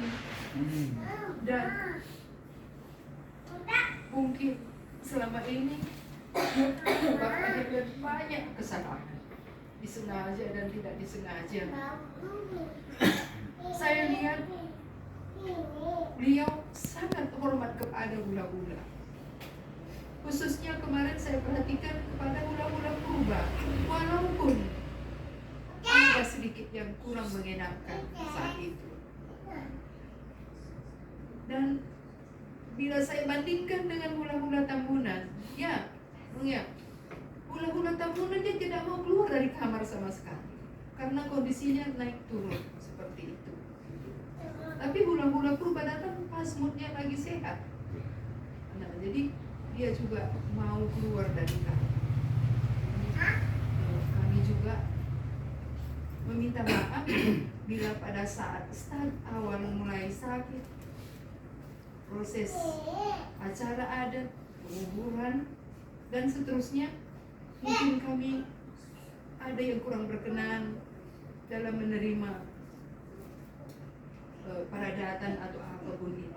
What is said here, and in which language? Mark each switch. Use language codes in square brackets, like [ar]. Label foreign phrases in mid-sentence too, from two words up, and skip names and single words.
[id] Dan mungkin selama ini Bapak Heran banyak kesalahan, disengaja dan tidak disengaja. Saya lihat beliau sangat hormat kepada hula-hula. Khususnya kemarin saya perhatikan kepada hula-hula purba, walaupun ada sedikit yang kurang mengenakan saat itu. Dan bila saya bandingkan dengan hula-hula Tambunan, ya, hula-hula Tambunan dia tidak mau keluar dari kamar sama sekali karena kondisinya naik turun seperti itu. Tapi hula-hula purba datang pas moodnya lagi sehat. Nah, jadi dia juga mau keluar dari kamar. Kami juga meminta maaf bila pada saat start awal mulai sakit, proses acara adat, penguburan, dan seterusnya, mungkin kami ada yang kurang berkenan dalam menerima paradatan atau apapun itu.